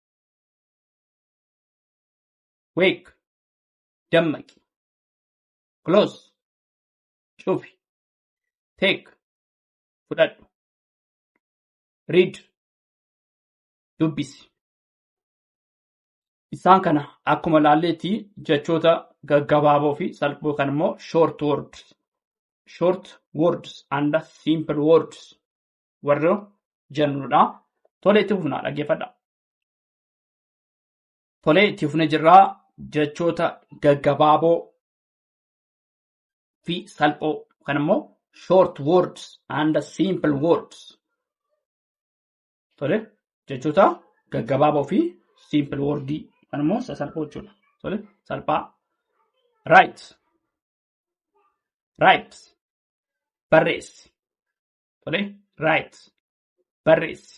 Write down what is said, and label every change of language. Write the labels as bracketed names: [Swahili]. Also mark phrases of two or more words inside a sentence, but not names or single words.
[Oromo] wake dammaqi, close cufi, take fudhadhu, read dubbisi. Isaan kana akkuma laalleetti jechoota gaggabaaboo fi salphoo kan immoo [English] short words short words and simple words [Oromo] warra jennudha. Tole itti fufnaa dhaggeeffadha. Tole itti fufne jirraa jechoota gaggabaaboo fi salphoo kan immoo [English] short words and simple words. [Oromo] Tole jechoota gaggabaaboo fi [English] simple wordii [Oromo] kan immoo sasalphoo jechuudha. Tole salphaa. Write barreessi. Tole write barreessi.